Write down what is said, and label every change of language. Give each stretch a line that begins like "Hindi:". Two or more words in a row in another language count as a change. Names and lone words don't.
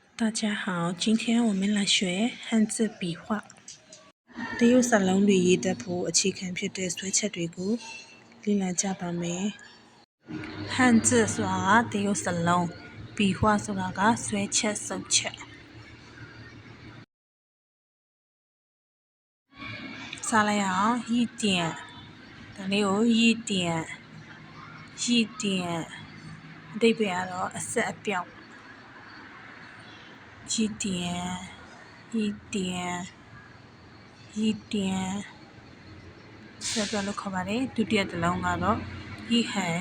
Chinese: 大家好，今天我们来学汉字笔画。
Burmese: တရုတ်စာလုံးတွေရေးတတ်ဖို့အခြေခံဖြစ်တဲ့ဆွဲချက်တွေကိုလေ့လာကြပါမယ်။汉字ဆိုတာတရုတ်စာလုံး笔画ဆိုတာကဆွဲချက်စုပ်ချက် ။စလိုက်အောင်一点ဒါလေးကို一点အဓိပ္ပာယ်ကတော့အဆက်အပြောက်一点ဆက်ပြောက်လို့ခေါ်ပါတယ်ဒုတိယတစ်လုံးကတော့一横